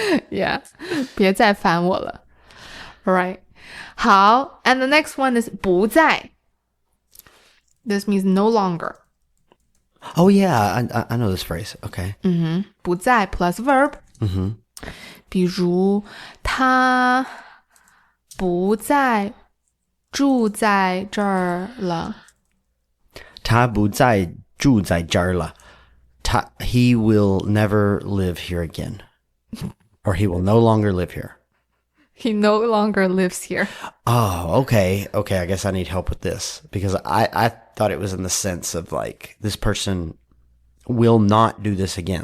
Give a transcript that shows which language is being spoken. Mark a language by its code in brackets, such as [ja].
[en] Yeah. [zh] 别再烦我了. [en] All right. [zh] 好. [en] And the next one is 不再. This means no longer. Oh, yeah. I know this phrase. Okay. 不再 plus verb. [zh] 比如他不再住在这儿了。他不再住在这儿了. [en] He will never live here again. Or he will no longer live here. He no longer lives here. Oh, okay. Okay, I guess I need help with this. Because I thought it was in the sense of like, this person will not do this again.